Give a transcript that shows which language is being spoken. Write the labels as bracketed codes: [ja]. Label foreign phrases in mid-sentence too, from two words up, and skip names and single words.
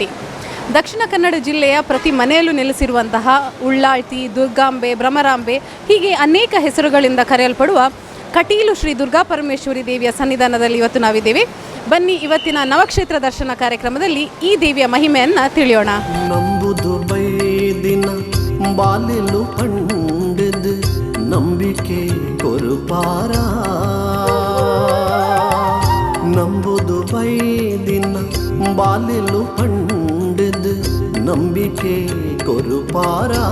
[kn] ದಕ್ಷಿಣ ಕನ್ನಡ ಜಿಲ್ಲೆಯ ಪ್ರತಿ ಮನೆಯಲ್ಲೂ ನೆಲೆಸಿರುವಂತಹ ಉಳ್ಳಾಳ್ತಿ, ದುರ್ಗಾಂಬೆ, ಭ್ರಮರಾಂಬೆ ಹೀಗೆ ಅನೇಕ ಹೆಸರುಗಳಿಂದ ಕರೆಯಲ್ಪಡುವ ಕಟೀಲು ಶ್ರೀ ದುರ್ಗಾ ಪರಮೇಶ್ವರಿ ದೇವಿಯ ಸನ್ನಿಧಾನದಲ್ಲಿ ಇವತ್ತು ನಾವಿದ್ದೇವೆ. ಬನ್ನಿ, ಇವತ್ತಿನ ನವಕ್ಷೇತ್ರ ದರ್ಶನ ಕಾರ್ಯಕ್ರಮದಲ್ಲಿ ಈ ದೇವಿಯ ಮಹಿಮೆಯನ್ನು ತಿಳಿಯೋಣ. [tcy] ನಂಬುದು ಬೈದಿನ ಬಾಲಿಲು ಪಂಡಿದು ನಂಬಿಕೆ ಕೊರುಪಾರ ನಂಬುದು ಬೈದಿನ ಬಾಲಿಲು ಪಂಡಿದು ನಂಬಿಕೆ ಕೊರುಪಾರ